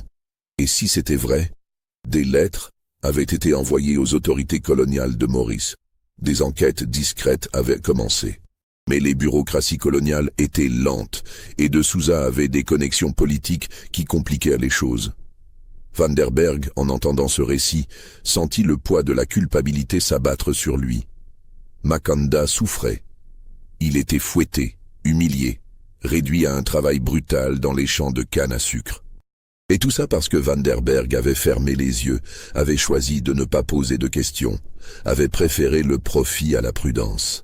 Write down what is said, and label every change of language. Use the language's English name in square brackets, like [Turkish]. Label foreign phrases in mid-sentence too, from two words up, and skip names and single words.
[French] Et si c'était vrai, des lettres avaient été envoyées aux autorités coloniales de Maurice. Des enquêtes discrètes avaient commencé. Mais les bureaucraties coloniales étaient lentes et de Souza avait des connexions politiques qui compliquaient les choses. Van der Berg, en entendant ce récit, sentit le poids de la culpabilité s'abattre sur lui. Makanda souffrait. Il était fouetté, humilié, réduit à un travail brutal dans les champs de canne à sucre. Et tout ça parce que Van der Berg avait fermé les yeux, avait choisi de ne pas poser de questions, avait préféré le profit à la prudence.